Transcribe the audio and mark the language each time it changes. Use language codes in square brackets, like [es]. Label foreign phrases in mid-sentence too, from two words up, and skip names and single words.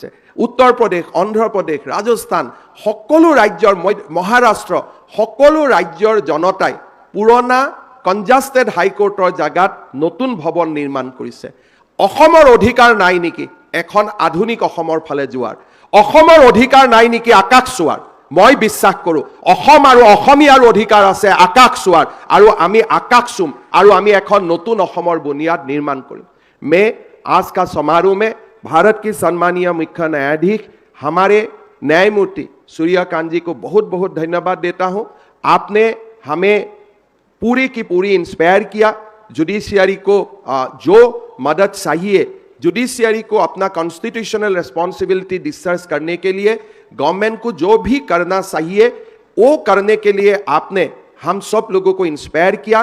[as] উত্তৰ প্ৰদেশ, অন্ধ্ৰপ্ৰদেশ, ৰাজস্থান, সকলো ৰাজ্যৰ, মহাৰাষ্ট্ৰ, সকলো ৰাজ্যৰ জনতাই পুৰণা কনজাষ্টেড হাইকোৰ্টৰ জাগাত নতুন ভৱন নিৰ্মাণ কৰিছে। অসমৰ অধিকাৰ নাই নেকি এখন আধুনিক অসমৰ ফালে যোৱাৰ? অসমৰ অধিকাৰ নাই নেকি আকাশ চোৱাৰ? মই বিশ্বাস কৰোঁ অসম আৰু অসমীয়াৰ অধিকাৰ আছে আকাশ চোৱাৰ, আৰু আমি আকাশ চুম আৰু আমি এখন নতুন অসমৰ বুনিয়াদ নিৰ্মাণ কৰিম। [hi] मैं आज का समारोह में भारत की सम्मानीय मुख्य न्यायाधीश हमारे न्यायमूर्ति सूर्यकांत जी को बहुत बहुत धन्यवाद देता हूँ। आपने हमें पूरी की पूरी इंस्पायर किया। जुडिशियरी को जो मदद चाहिए, जुडिशियरी को अपना [en] constitutional responsibility discharge [hi] करने के लिए गवर्नमेंट को जो भी करना चाहिए वो करने के लिए आपने हम सब लोगों को इंस्पायर किया।